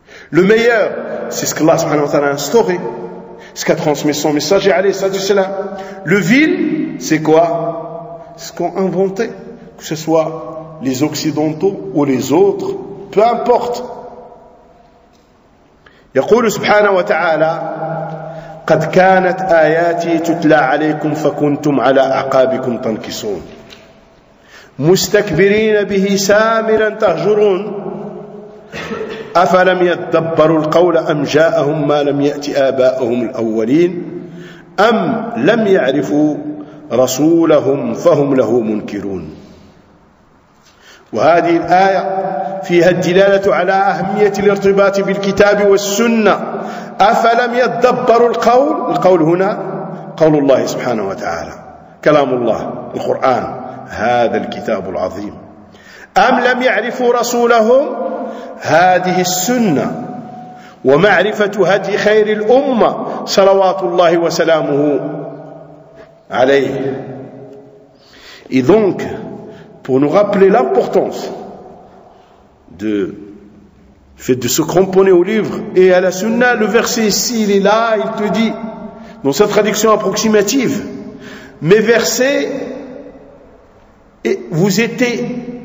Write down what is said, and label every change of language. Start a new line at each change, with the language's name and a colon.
French: Le meilleur, c'est ce que Allah subhanahu wa ta'ala a instauré, ce qu'a transmis son messager, alayhi salatu wa salam. Le vil, c'est quoi? Ce qu'ont inventé, que ce soit les occidentaux ou les autres, peu importe.
Arabic: يقول سبحانه وتعالى قد كانت آياتي تتلى عليكم فكنتم على أعقابكم تنكصون مستكبرين به سامرا تهجرون أفلم يدبروا القول أم جاءهم ما لم يأت آباءهم الأولين أم لم يعرفوا رسولهم فهم له منكرون. وهذه الآية فيها الدلالة على أهمية الارتباط بالكتاب والسنة. أفلم يدبروا القول، القول هنا قول الله سبحانه وتعالى، كلام الله القرآن هذا الكتاب العظيم. أم لم يعرفوا رسولهم، هذه السنة ومعرفة هدي خير الأمة صلوات الله وسلامه عليه.
French: إذن pour nous rappeler l'importance de fait de se cramponner au livre et à la sunna, le verset ici, il est là, il te dit, dans sa traduction approximative, mes versets, et vous étiez